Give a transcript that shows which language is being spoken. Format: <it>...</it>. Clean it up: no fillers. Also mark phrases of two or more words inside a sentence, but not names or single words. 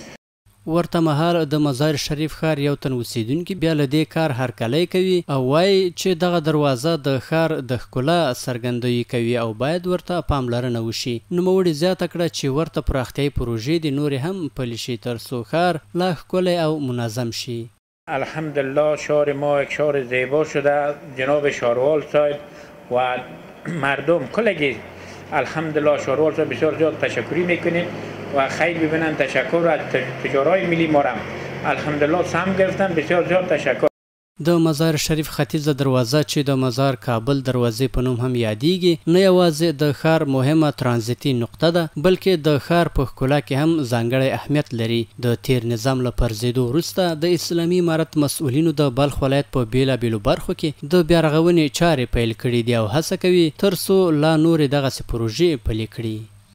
<ps>ورته مهال د مزار شریف ښار یو تن اوسیدونکي بیا له دې کار هرکلی کوي او وایي چې دغه دروازه د ښار د ښکلا څرګندویي کوي او باید ورته پاملرنه وشي. نوموړي زیاته کړه چې ورته پراختیایي پروژې د نورې هم پلي شي ترڅو ښار لا ښکلی او منظم شي.</ps> <fa>الحمدلله شهر ما یک شهر زیبا شده. جناب شهروال صاحب و مردم کلگی الحمدلله شهروال صاحب بسیار زیاد تشکری میکنیم و خیلی ببینن تشکر از تجارای ملی ما را الحمدلله سهم گرفتن. بسیار زیاد تشکر.</fa> <ps>د مزار شریف ختیځه دروازه چې د مزار کابل دروازې په نوم هم یادیږي نه یوازې د ښار مهمه ترانزیتي نقطه ده بلکې د ښار په ښکلا کې هم ځانګړی اهمیت لري. د تیر نظام له پرځېدو وروسته د اسلامي امارت مسؤلینو د بلخ ولایت په بیلابیلو برخو کې د بیا رغونې چارې پیل کړي دي او هڅه کوي ترڅو لا نورې دغسې پروژې پلي کړي.</ps>